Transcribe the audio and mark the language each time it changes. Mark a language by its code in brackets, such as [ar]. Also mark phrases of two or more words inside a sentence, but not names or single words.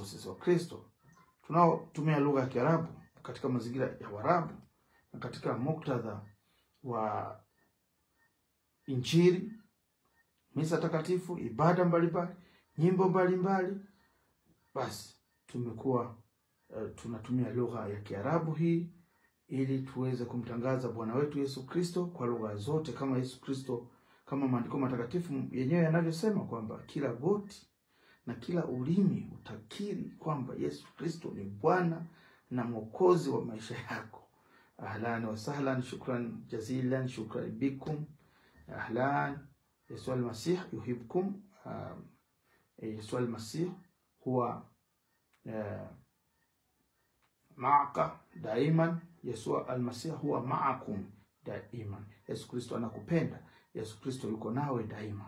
[sw] Sisi Wakristo tunaotumia lugha ya Kiarabu katika mazingira ya Waarabu na katika muktadha wa Injili, misa takatifu, ibada mbalimbali, nyimbo mbalimbali, basi tumekuwa tunatumia lugha ya Kiarabu hii ili tuweze kumtangaza Bwana wetu Yesu Kristo kwa lugha zote, kama Yesu Kristo kama maandiko matakatifu yenyewe yanavyosema kwamba kila goti na kila ulimi utakiri kwamba Yesu Kristo ni Bwana na Mwokozi wa maisha yako. [ar] أهلا وسهلا، شكرا جزيلا، شكرا بكم. Ahlan, يسوع المسيح يحبكم. يسوع المسيح هو معك دائما. يسوع المسيح هو معكم دائما. [sw] Yesu Kristo anakupenda. Yesu Kristo yuko nawe daima.